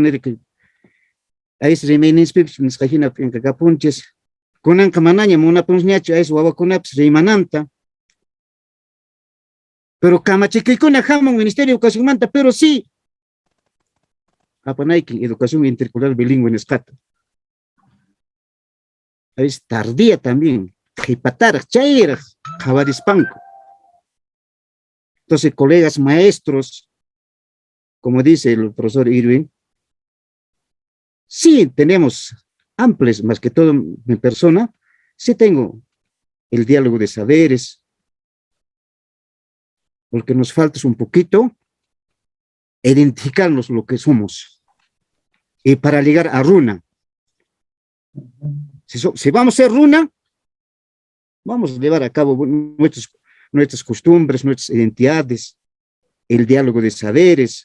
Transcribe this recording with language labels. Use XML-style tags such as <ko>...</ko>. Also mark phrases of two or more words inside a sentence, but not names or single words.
<es>a veces</es> <qu>rimayninchikpipas nisqajina kapunchis kunanqa manaña munapunñachu</qu> <es>a veces</es> <qu>wawakunapas rimananta pero kamachikiykuna hamun Ministerio de Educacionmanta</qu> <es>pero sí</es> <qu>apanayki</qu> <es>educación intercultural bilingüe</es> <qu>nisqata</qu> <es>a veces tardía también</es> <qu>qhipataraq chayraq qhawarispanku.</qu> <es>Entonces colegas maestros como dice el profesor Irving sí tenemos amplios, más que todo mi persona sí tengo el diálogo de saberes porque nos falta un poquito identificarnos lo que somos y para llegar a Runa si vamos a ser Runa vamos a llevar a cabo nuestras costumbres, nuestras identidades, el diálogo de saberes.</es>